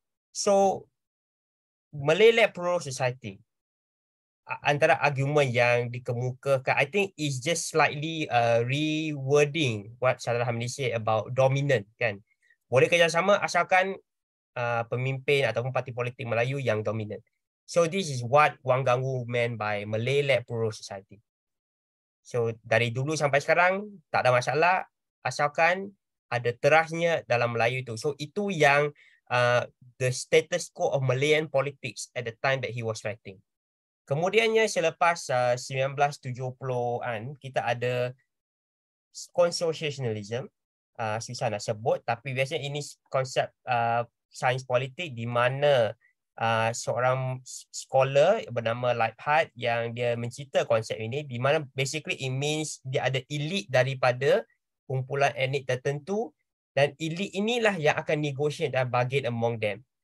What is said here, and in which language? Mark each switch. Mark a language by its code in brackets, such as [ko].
[en] So Malay-led Plural Society, [ms] antara argumen yang dikemukakan, [en] I think is just slightly rewording what Saudara Hamidi said about dominant kan. [ms] Boleh kerjasama asalkan pemimpin ataupun parti politik Melayu yang dominant. [en] So this is what Wang Gungwu meant by Malay-led Plural Society. [ms] So dari dulu sampai sekarang tak ada masalah asalkan ada terasnya dalam Melayu itu. [en] So [ms] itu yang [en] the status quo of Malayan politics at the time that he was writing. [ms] Kemudiannya selepas 1970-an kita ada consociationalism, susah nak sebut tapi biasanya ini konsep sains politik di mana seorang scholar bernama Leibhardt yang dia mencipta konsep ini di mana [en] basically it means [ms] dia ada elite daripada kumpulan etnik tertentu dan elite inilah yang akan negotiate dan [en] bargain among them.